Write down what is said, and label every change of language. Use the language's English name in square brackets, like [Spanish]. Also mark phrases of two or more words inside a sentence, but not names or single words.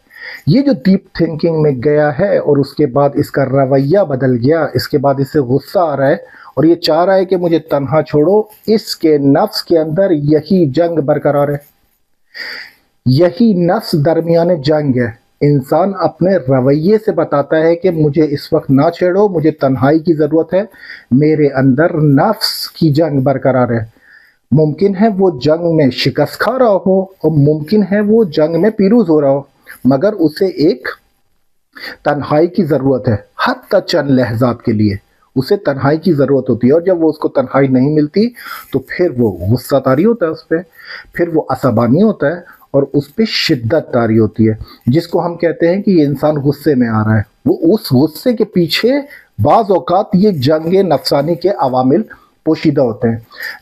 [Urdu] یہ جو ڈیپ تھنکنگ میں گیا ہے اور اس کے بعد اس کا رویہ بدل گیا، اس کے بعد اس سے غصہ آ رہا ہے اور یہ چاہ رہا ہے کہ مجھے تنہا چھوڑو، اس کے نفس کے اندر یہی جنگ برقرار ہے، یہی نفس درمیان جنگ ہے، انسان اپنے رویے سے بتاتا ہے کہ مجھے اس وقت نہ چھیڑو، مجھے تنہائی کی ضرورت ہے، میرے اندر نفس کی جنگ برقرار ہے۔ ممکن ہے وہ جنگ میں شکست کھا رہا ہو اور ممکن ہے وہ جنگ میں پیروز ہو رہا ہو، مگر اسے ایک تنہائی کی ضرورت ہے، حتی چند لحظات کے لیے اسے تنہائی کی ضرورت ہوتی ہے، اور جب وہ اس کو تنہائی نہیں ملتی تو پھر وہ غصہ طاری ہوتا ہے اس پہ، پھر وہ عصبانی ہوتا ہے اور اس پہ شدت طاری ہوتی ہے، جس کو ہم کہتے ہیں کہ یہ انسان غصے میں آ رہا ہے۔ وہ اس غصے کے پیچھے بعض اوقات یہ جنگ نفسانی کے عوامل پوشیدہ ہوتے ہیں۔